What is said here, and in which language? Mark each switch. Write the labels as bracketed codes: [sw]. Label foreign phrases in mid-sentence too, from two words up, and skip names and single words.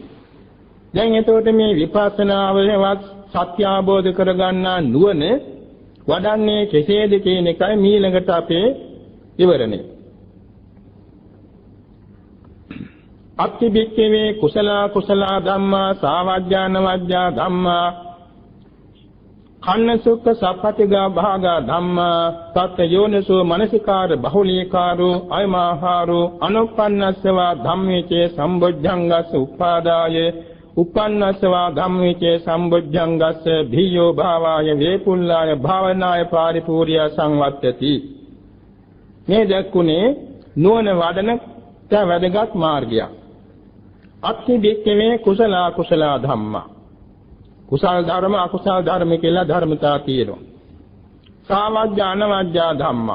[si] දැන් එතකොට මේ විපස්සනාවේවත් සත්‍ය අවබෝධ කරගන්නා නුවණ වඩන්නේ කෙසේද කියන එකයි ඊළඟට අපේ විවරණය. [pi] අත්තිබික්කවේ කුසල ධම්මා සාවජ්ජාන වජ්ජා ධම්මා කන්න සුඛ සප්පටිගා භාගා ධම්මා තත් යෝනිසෝ මනසිකාර බහුලීකාරෝ අයමාහාරෝ අනුප්පන්නස්සවා ධම්මේචේ සම්බොජ්ජංගස්ස උපාදාය උපන්නස්සවා ධම්මේචේ සම්බොජ්ජංගස්ස භීයෝ භාවාය වේපුල්ලාය භාවනාය පාරිපූර්ය සංවත්තති. [si] මේ දැක්ුනේ නුවණ වඩන වැදගත් මාර්ගයක්. [pi] අත්තිබික්කවේ කුසල ධම්මා. [si] කුසල ධර්ම අකුසල ධර්ම කියලා ධර්මතා තියෙනවා. [pi] සාවජ්ජාන වජ්ජා ධම්මා.